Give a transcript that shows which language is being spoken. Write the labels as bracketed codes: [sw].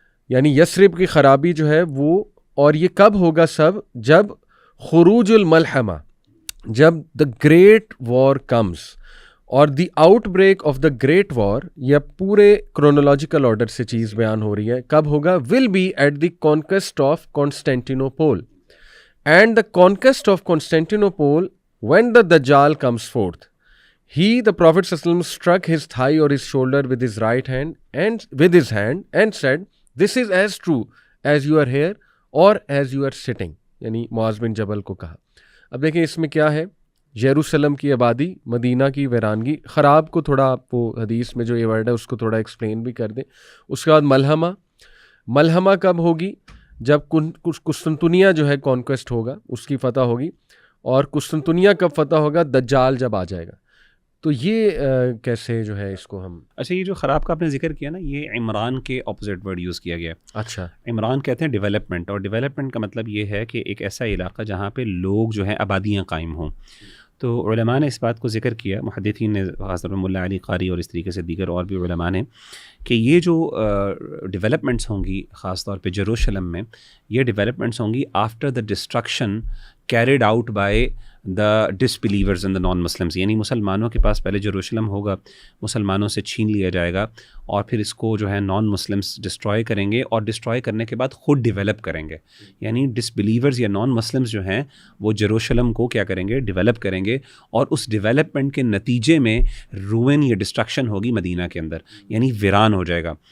[ur] یعنی یثرب کی خرابی جو ہے وہ, اور یہ کب ہوگا سب, جب خروج الملحمہ, جب [en] the great war comes, [ur] اور [en] the outbreak of the great war, [ur] یہ پورے کرونولوجیکل آرڈر سے چیز بیان ہو رہی ہے, کب ہوگا, [en] Will be at the conquest of Constantinople, and the conquest of Constantinople when the Dajjal comes forth. He, the Prophet ﷺ, struck his thigh or his shoulder with his right hand and said, this is as true as you are here or as you are sitting. [ur] یعنی معاذ بن جبل کو کہا. اب دیکھیں اس میں کیا ہے, یروشلم کی آبادی, مدینہ کی ویرانگی, خراب کو تھوڑا آپ وہ حدیث میں جو یہ ورڈ ہے اس کو تھوڑا ایکسپلین بھی کر دیں. اس کے بعد ملحمہ کب ہوگی, جب قسطنطنیہ جو ہے کانکویسٹ ہوگا, اس کی فتح ہوگی, اور قسطنطنیہ کب فتح ہوگا, دجال جب آ جائے گا. تو یہ کیسے جو ہے اس کو ہم, اچھا یہ جو خراب کا آپ نے ذکر کیا نا, یہ عمران کے اپوزٹ ورڈ یوز کیا گیا. اچھا, عمران کہتے ہیں ڈیولپمنٹ, اور ڈیولپمنٹ کا مطلب یہ ہے کہ ایک ایسا علاقہ جہاں پہ لوگ جو ہیں آبادیاں قائم ہوں. تو علماء نے اس بات کو ذکر کیا, محدثین نے, خاص طور پر ملا علی قاری اور اس طریقے سے دیگر اور بھی علماء نے, کہ یہ جو ڈیولپمنٹس ہوں گی خاص طور پہ یروشلم میں, یہ ڈیولپمنٹس ہوں گی [en] After the destruction carried out by the disbelievers and the non-Muslims. [ur] یعنی مسلمانوں کے پاس پہلے جروشلم ہوگا، مسلمانوں سے چھین لیا جائے گا، اور پھر اس کو جو ہے نان مسلمس ڈسٹرائے کریں گے، اور ڈسٹرائے کرنے کے بعد خود ڈیولپ کریں گے. یعنی ڈسبلیورز یا نان مسلمس جو ہیں وہ جروشلم کو کیا کریں گے، ڈیولپ کریں گے، اور اس ڈیولپمنٹ کے نتیجے میں روئن یا ڈسٹرکشن ہوگی مدینہ کے اندر، یعنی ویران ہو جائے گا.